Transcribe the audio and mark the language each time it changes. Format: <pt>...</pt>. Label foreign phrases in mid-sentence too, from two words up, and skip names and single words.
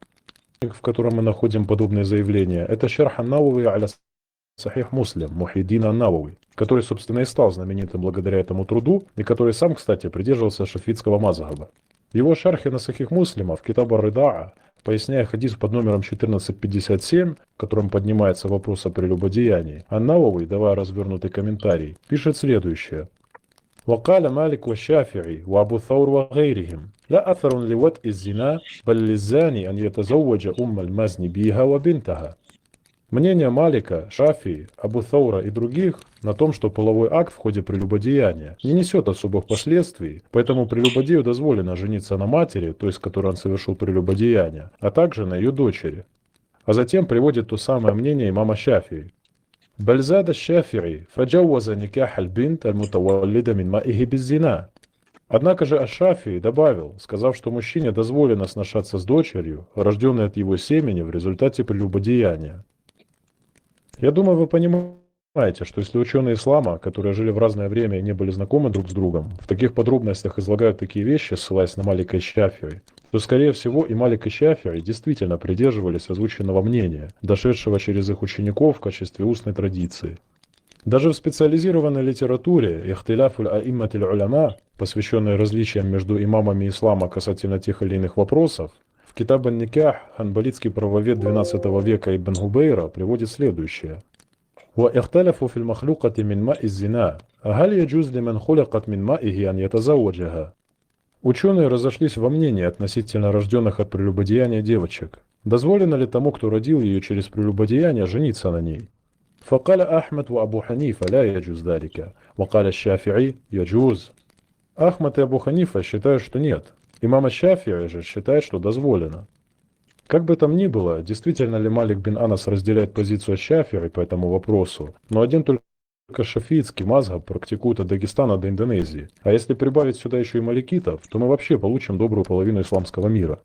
<ru>В котором мы находим подобные заявления, это Шарх ан-Навави аля Сахих Муслим, Мухиддин ан-Навави, который, собственно, и стал знаменитым благодаря этому труду, и который сам, кстати, придерживался шафитского мазхаба. В его шархе на Сахих Муслима в Китаб ар-Ридаа, поясняя хадис под номером 1457, в котором поднимается вопрос о прелюбодеянии, ан-Навави, давая развернутый комментарий, пишет следующее.</ru> <ar>وقال مالك والشافعي وأبو الثور وغيرهم لا أثر لوطء الزنا بل للزاني أن يتزوج المزني بها وبنتها.</ar> <ru>Мнение Малика, Шафии, Абу Thаура и других на том, что половой акт в ходе прелюбодеяния не несет особых последствий, поэтому прелюбодею дозволено жениться на матери, то есть которой он совершил прелюбодеяние, а также на ее дочери. А затем приводит то самое мнение имама Шафии.</ru> <ar>بل زاد الشافعي فجوز نكاح البنت المتولدة من مائه بالزنا.</ar> <ru>Однако же Аш-Шафии добавил, сказав, что мужчине дозволено сношаться с дочерью, рожденной от его семени в результате прелюбодеяния. Я думаю, вы понимаете, что если ученые ислама, которые жили в разное время и не были знакомы друг с другом, в таких подробностях излагают такие вещи, ссылаясь на Малика и Шафии, то, скорее всего, и Малик и Шафии действительно придерживались озвученного мнения, дошедшего через их учеников в качестве устной традиции. Даже в специализированной литературе «Ихтиляфуль аимматиль уляма», посвященной различиям между имамами ислама касательно тех или иных вопросов, в Китаб ан-Никах ханбалитский правовед XII века Ибн Губейра приводит следующее.</ru> <ar>وَإِخْتَلَفُوا فِي الْمَخْلُوقَةِ مِنْ مَاءِ الزِّنَا هَلْ يَجُوزُ لِمَنْ خُلِقَتْ مِنْ مَائِهِ أَنْ يَتَزَوَّجَهَا.</ar> <ru>Ученые разошлись во мнении относительно рожденных от прелюбодеяния девочек. Дозволено ли тому, кто родил ее через прелюбодеяние, жениться на ней?</ru> <ar>فقال أحمد وأبو حنيفة لا يجوز ذلك وقال الشافعي يجوز.</ar> <ru>Ахмад и Абу Ханифа считают, что нет. Имам Аш-Шафии же считает, что дозволено. Как бы там ни было, действительно ли Малик бин Анас разделяет позицию Аш-Шафии по этому вопросу, но один только шафиитский мазхаб практикует от Дагестана до Индонезии. А если прибавить сюда еще и маликитов, то мы вообще получим добрую половину исламского мира.</ru>